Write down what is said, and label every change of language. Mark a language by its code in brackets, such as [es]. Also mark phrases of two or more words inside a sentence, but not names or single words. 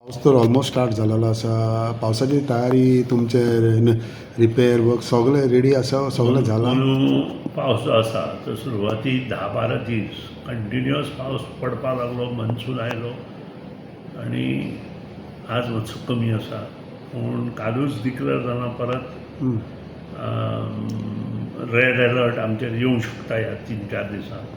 [kok] पाऊस तर [en] almost start [kok] झालेलो असा. पावसाची तयारी तुमचे [en] repair work [kok] सगळे रेडी असा, सगळं झाला. अंदू पावस जो आसा तो सुरवातीक 10-12 दीस कंटिन्युअस पावस पडपा लागलो, मनसून आयलो आनी आज मातसो कमी आसा. पूण कालूच डिक्लेअर जालां परत [en] red alert [kok] आमचेर येवंक शकता ह्या 3-4 दिसांत.